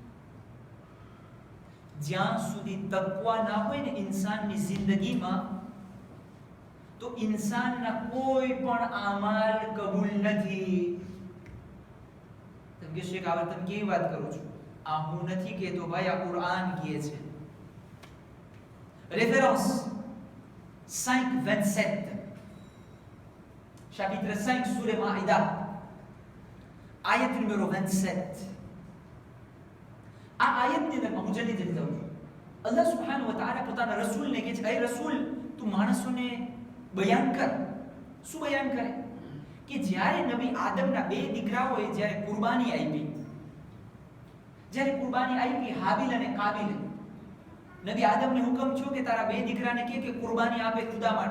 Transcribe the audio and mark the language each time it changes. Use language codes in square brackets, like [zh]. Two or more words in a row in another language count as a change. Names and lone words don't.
[gu] જ્યાં સુધી તકવા ના હોય ને ઇન્સાનની જિંદગીમાં, તો ઇન્સાનના કોઈ પણ આમાલ કબૂલ નથી. તમે કહેશો કે આ તમે કેવી વાત કરો છો? આ હું નથી કહેતો ભાઈ, આ કુરાન કહે છે. [fr] Référence 5:27, chapitre 5 sourate Maïda, ayat numéro 27. [gu] આ આયતની અંદર હું જલ્દી જલ્દી જાઉં છું. અલ્લાહ [ar] سبحانه وتعالى [gu] પોતાના રસૂલને કહે છે, એ રસૂલ તું માણસોને બયાન કર. શું બયાન કરે? કે જ્યારે નબી આદમના 2 દીકરાઓએ જ્યારે કુરબાની આપી, હાબીલ અને કાબીલ, નબી આદમને હુકમ થયો કે તારા 2 દીકરાને કે કુરબાની આપે ખુદા માટે.